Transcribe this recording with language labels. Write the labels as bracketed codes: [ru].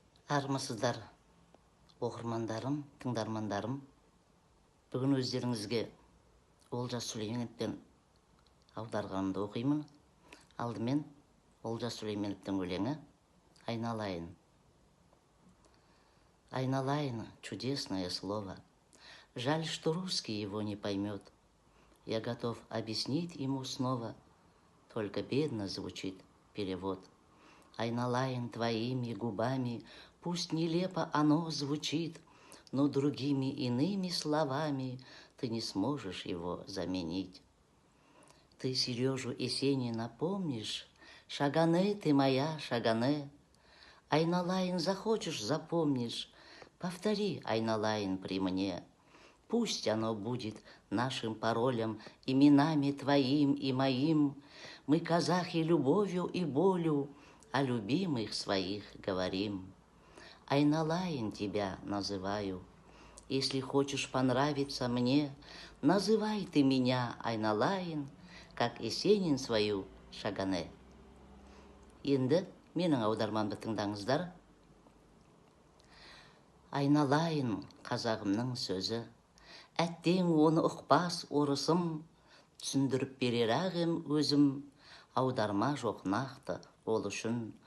[kk] Армысыздар, оқырмандарым, тыңдармандарым. Бүгін өздеріңізге Олжас Сүлейменовтен аударғанымды оқимын. Алдымен Олжас Сүлейменовтің өлеңі «Айналайын». [ru] Айналайын, чудесное слово. Жаль, что русский его не поймет. Я готов объяснить ему снова, только бедно звучит перевод. Айналайын, твоими губами, пусть нелепо оно звучит, но другими иными словами ты не сможешь его заменить. Ты Сережу Есенина помнишь? Шагане ты моя, Шагане. Айналайын захочешь, запомнишь, повтори, Айналайын, при мне. Пусть оно будет нашим паролем, именами твоим и моим. Мы, казахи, любовью и болью о любимых своих говорим. Айналайын тебя называю. Если хочешь понравиться мне, называй ты меня, Айналайын, как Есенин свою Шагане. [kk] Енді менің аудармамды тыңдаңыздар. Айналайын, қазағымның сөзі, әттең оны ұқпас орысым, түсіндіріп берер ағым өзім, аударма жоқ нақты ол үшін.